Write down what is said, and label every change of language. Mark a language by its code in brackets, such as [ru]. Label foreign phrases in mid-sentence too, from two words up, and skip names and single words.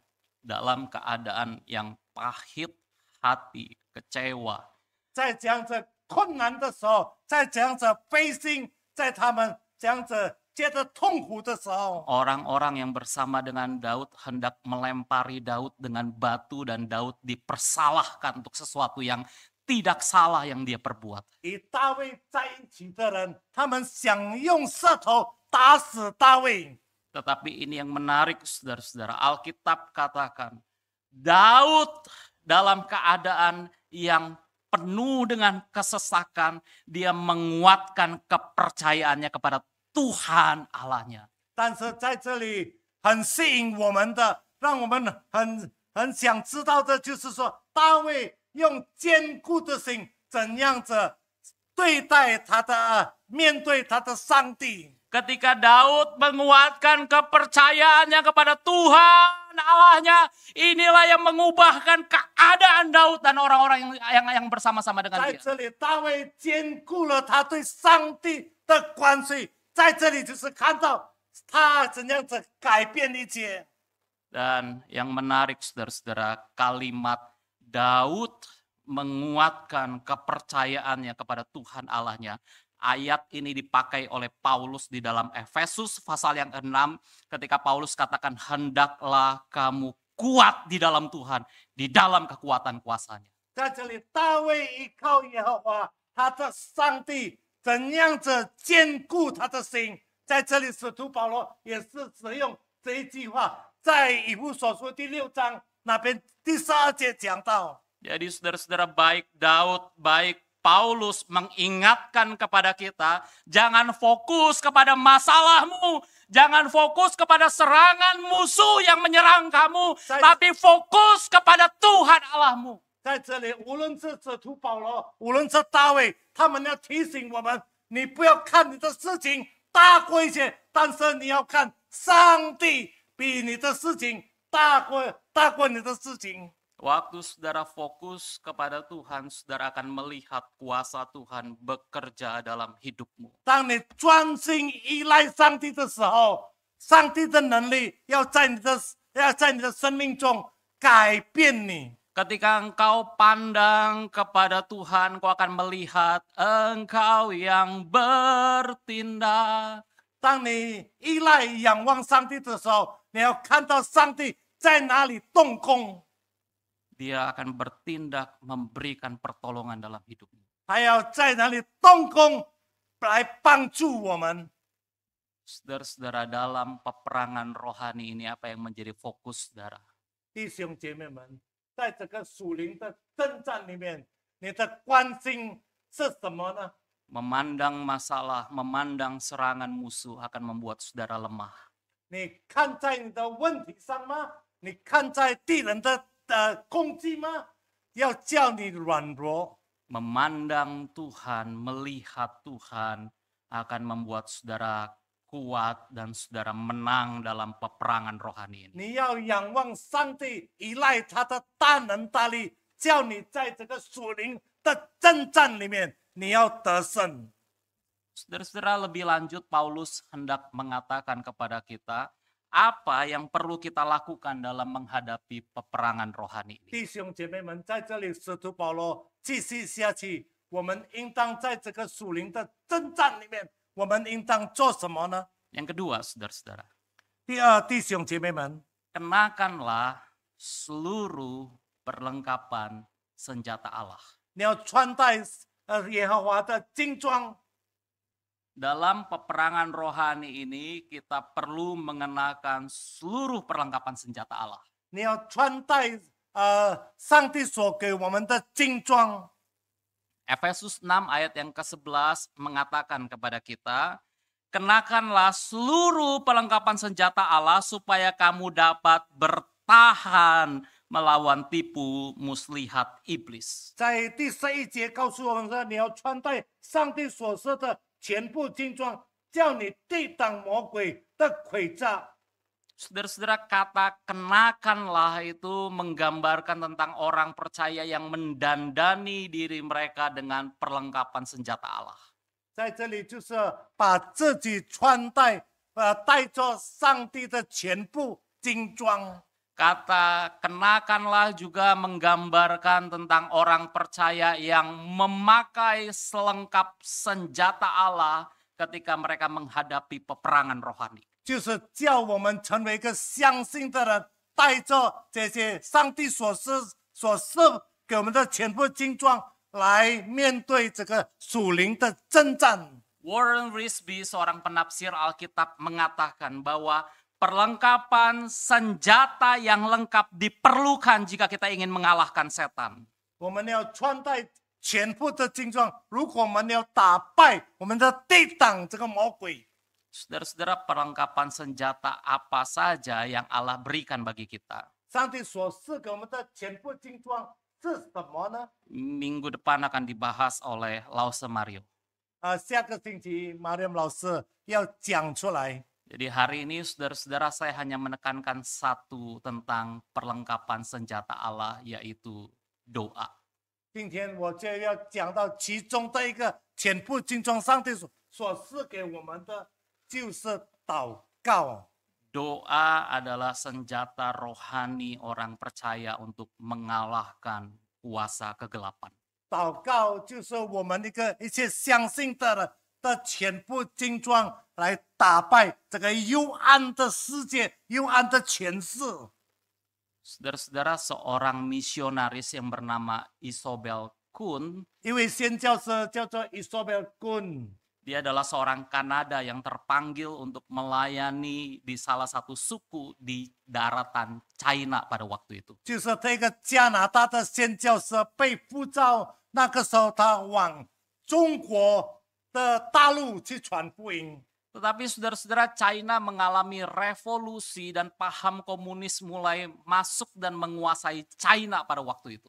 [id] Dalam keadaan yang pahit hati, kecewa, [zh] 在这样子困难的时候，在这样子悲心，在他们这样子觉得痛苦的时候， [id] orang-orang yang bersama dengan Daud hendak melempari Daud dengan batu dan Daud dipersalahkan untuk sesuatu yang tidak salah yang dia perbuat. [zh] 与大卫在一起的人，他们想用石头打死大卫。 [id] Tetapi ini yang menarik saudara-saudara. Alkitab katakan Daud dalam keadaan yang penuh dengan kesesakan, dia menguatkan kepercayaannya kepada Tuhan Allahnya. [zh] 但是在这里很吸引我们的，让我们很想知道的就是说，大卫用坚固的心怎样子对待面对他的上帝。 [id] Ketika Daud menguatkan kepercayaannya kepada Tuhan Allahnya, inilah yang mengubahkan keadaan Daud dan orang-orang yang bersama-sama dengan [zh] 在 [id] dia. [zh] 这里，大卫坚固了他对上帝的关系。在这里，就是看到他怎样子改变一切。 [id] Dan yang menarik saudara-saudara, kalimat Daud menguatkan kepercayaannya kepada Tuhan Allahnya. Ayat ini dipakai oleh Paulus di dalam Efesus pasal yang ke-6 ketika Paulus katakan hendaklah kamu kuat di dalam Tuhan, di dalam kekuatan kuasanya. [zh] 在这里，大卫依靠耶和华，他的上帝怎样子坚固他的心。在这里，使徒保罗也是使用这一句话，在以弗所书第6章那边第12节讲到。 [id] Jadi saudara-saudara, baik Daud, baik Paulus mengingatkan kepada kita, jangan fokus kepada masalahmu, jangan fokus kepada serangan musuh yang menyerang kamu, tapi fokus kepada Tuhan Allahmu. [zh] 在这里，无论是使徒保罗，无论是大卫，他们要提醒我们：你不要看你的事情大过一切，但是你要看上帝比你的事情大过你的事情。 [id] Waktu saudara fokus kepada Tuhan, saudara akan melihat kuasa Tuhan bekerja dalam hidupmu. [zh] 当你专心依赖上帝的时候，上帝的能力要在你的生命中改变你。 [id] Ketika engkau pandang kepada Tuhan, engkau akan melihat engkau yang bertindak. [zh] 当你依赖仰望上帝的时候，你要看到上帝在哪里动工。 [id] Dia akan bertindak memberikan pertolongan dalam hidupmu. [zh] 他要在哪里动工来帮助我们。 [id] Saudara-saudara, dalam peperangan rohani ini apa yang menjadi fokus saudara? [zh] 弟兄姐妹们，在这个属灵的征战里面，你的关心是什么呢？ [id] Memandang masalah, memandang serangan musuh akan membuat saudara lemah. [zh] 你看在你的问题上吗？你看在敌人的攻击吗？要叫你软弱。 [id] Memandang Tuhan, melihat Tuhan akan membuat saudara kuat dan saudara menang dalam peperangan rohani ini. [zh] 你要仰望上帝，依赖他的大能大力，叫你在这个属灵的征战里面，你要得胜。 [id] Saudara-saudara, lebih lanjut Paulus hendak mengatakan kepada kita apa yang perlu kita lakukan dalam menghadapi peperangan rohani ini. [zh] 弟兄姐妹们，在这里，使徒保罗继续下去，我们应当在这个属灵的征战里面，我们应当做什么呢？ [id] Yang kedua, saudara-saudara, [zh] 第二，弟兄姐妹们， [id] kenakanlah seluruh perlengkapan senjata Allah. [zh] 你要穿戴耶和华的金装。 [id] Dalam peperangan rohani ini kita perlu mengenakan seluruh perlengkapan senjata Allah. [zh] 你要穿戴上帝所给我们的金装。 [id] Efesus 6 ayat yang ke-11 mengatakan kepada kita, kenakanlah seluruh perlengkapan senjata Allah supaya kamu dapat bertahan melawan tipu muslihat iblis. [zh] 在第11节告诉我们说，你要穿戴上帝所设的全部金装，叫你抵挡魔鬼的诡诈。 [id] Saudara-saudara, kata kenakanlah itu menggambarkan tentang orang percaya yang mendandani diri mereka dengan perlengkapan senjata Allah. [zh] 在这里就是把自己穿戴，带着上帝的全部金装。 [id] Kata kenakanlah juga menggambarkan tentang orang percaya yang memakai selengkap senjata Allah ketika mereka menghadapi peperangan rohani. [zh] 就是叫我们成为一个相信的人，带着这些上帝所赐给我们的全部金装，来面对这个属灵的征战。 [id] Warren Wiersbe, seorang penafsir Alkitab, mengatakan bahwa perlengkapan senjata yang lengkap diperlukan jika kita ingin mengalahkan setan. [zh] 我们要穿戴全部的金装，如果我们要打败，我们要抵挡这个魔鬼。 [id] Saudara-saudara, perlengkapan senjata apa saja yang Allah berikan bagi kita? [zh] 上帝所赐给我们的全部金装是什么呢？ [id] Minggu depan akan dibahas oleh Lause Mario. [zh] 下个星期马良老师要讲出来。 [id] Jadi hari ini saudara-saudara, saya hanya menekankan satu tentang perlengkapan senjata Allah, yaitu doa. [zh] 今天我就要讲到其中的一个全部金装，上帝所赐给我们的就是祷告。 [id] Doa adalah senjata rohani orang percaya untuk mengalahkan kuasa kegelapan. [zh] 祷告就是我们一切相信的人的全部金装，来打败这个幽暗的世界、幽暗的权势。 [id] Saudara-saudara, seorang misionaris yang bernama Isobel Kuhn, [zh] 一位宣教师叫做 Isobel Kuhn， [id] dia adalah seorang Kanada yang terpanggil untuk melayani di salah satu suku di daratan China pada waktu itu. [zh] 就是这个加拿大的宣教师被呼召，那个时候他往中国的大陆去传福音。 [id] Tetapi saudara-saudara, China mengalami revolusi dan paham komunis mulai masuk dan menguasai China pada waktu itu.